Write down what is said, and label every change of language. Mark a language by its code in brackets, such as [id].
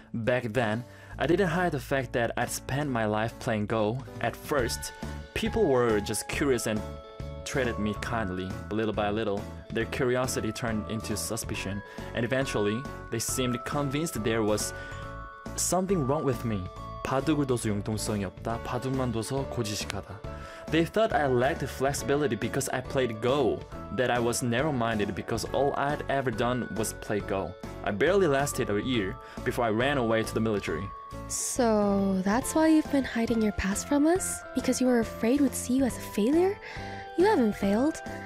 [en] Back then, I didn't hide the fact that I'd spent my life playing Go. At first, people were just curious and treated me kindly, but little by little, their curiosity turned into suspicion, and eventually, they seemed convinced there was something wrong with me. [ko] 바둑을 둬서 융통성이 없다. 바둑만 둬서 고지식하다. [en] They thought I lacked flexibility because I played Go, that I was narrow-minded because all I'd ever done was play Go. I barely lasted a year before I ran away to the military. So that's why you've been hiding your past from us? Because you were afraid we'd see you as a failure? You haven't failed.